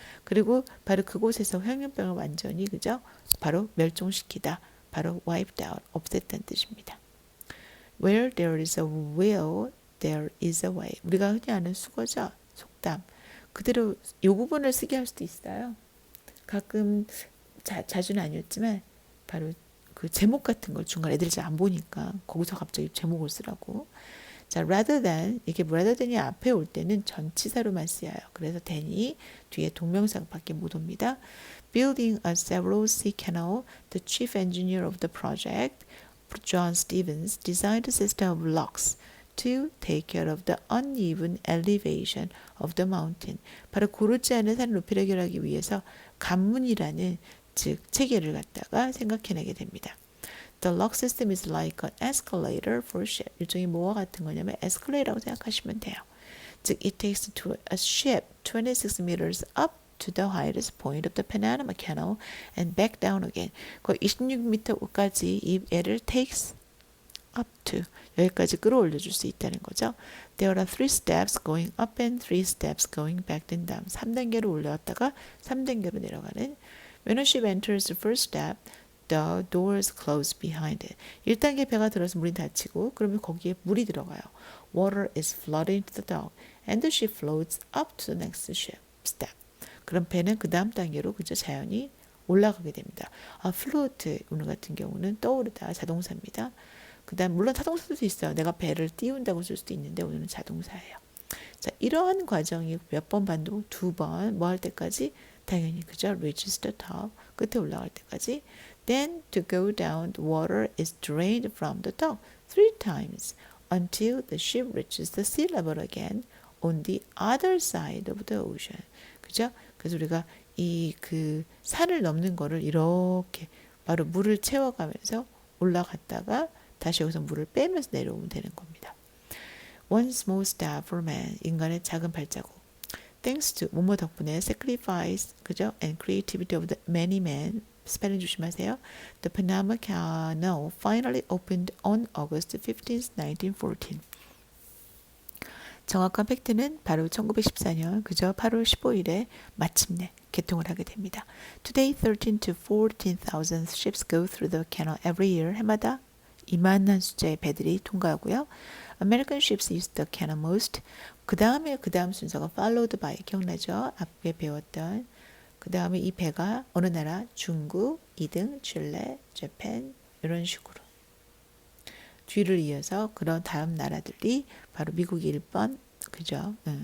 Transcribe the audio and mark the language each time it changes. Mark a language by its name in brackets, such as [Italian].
[Korean] 그리고 바로 그곳에서 황열병을 완전히 그죠? 바로 멸종시키다. 바로 [English] wiped out, [Korean] 없앴다는 뜻입니다. [English] Where there is a will, there is a way. [Korean] 우리가 흔히 아는 수거죠? 속담. 그대로 이 부분을 쓰게 할 수도 있어요. 가끔 자주는 아니었지만 바로 그 제목 같은 걸 중간에 애들이 잘 안 보니까 거기서 갑자기 제목을 쓰라고. 자, rather than 이게 rather than이 앞에 올 때는 전치사로만 쓰여요. 그래서 than이 뒤에 동명사밖에 못 옵니다. [English] Building a several sea canal, the chief engineer of the project, John Stevens, designed a system of locks to take care of the uneven elevation of the mountain. [Korean] 바로 고르지 않은 산을 높이 해결하기 위해서 관문이라는 즉 체계를 갖다가 생각해내게 됩니다. [English] The lock system is like an escalator for a ship. [Korean] 일종의 뭐와 같은 거냐면 에스컬레이터라고 생각하시면 돼요. [English] 즉, it takes a ship 26 meters up to the highest point of the Panama Canal and back down again. [Korean] 거의 26m까지 이 애를 [English] takes [Korean] up to 여기까지 끌어올려 줄 수 있다는 거죠. [English] There are 3 steps going up and 3 steps going back and down. [Korean] 3단계로 올라왔다가 3단계로 내려가는. [English] When a ship enters the first step, the doors close behind it. [Korean] 1단계 배가 들어서 문이 닫히고 그러면 거기에 물이 들어가요. [English] Water is flooded into the dock and the ship floats up to the next step. [Korean] 그럼 배는 그 다음 단계로 그저 자연히 올라가게 됩니다. float 오늘 같은 경우는 떠오르다 자동사입니다. 그 다음 물론 타동사도 있어요. 내가 배를 띄운다고 쓸 수도 있는데 오늘은 자동사예요. 자, 이러한 과정이 몇 번 반복? 2번. 뭐 할 때까지? 당연히 그죠? [English] reaches the top. [Korean] 끝에 올라갈 때까지. [English] Then to go down, the water is drained from the dock 3 times until the ship reaches the sea level again on the other side of the ocean. [Korean] 그죠? 그래서 우리가 이 그 산을 넘는 거를 이렇게 바로 물을 채워가면서 올라갔다가 다시 여기서 물을 빼면서 내려오면 되는 겁니다. [English] One small step for man. [Korean] 인간의 작은 발자국. Thanks to 뭐뭐 덕분에 sacrifice, 그죠? [English] And creativity of the many men. [Korean] 스펠링 조심하세요. [English] The Panama Canal finally opened on August 15, 1914. [Korean] 정확한 팩트는 바로 1914년 그저 8월 15일에 마침내 개통을 하게 됩니다. [English] Today 13 to 14,000 ships go through the canal every year. [Korean] 해마다 이만한 숫자의 배들이 통과하고요. [English] American ships use the canal most. [Korean] 그 다음에 그 다음 순서가 followed by 기억나죠? 앞에 배웠던 그 다음에 이 배가 어느 나라? 중국, 2등, 칠레, 재팬 이런 식으로 뒤를 이어서 그런 다음 나라들이 바로 미국이 1번 그죠?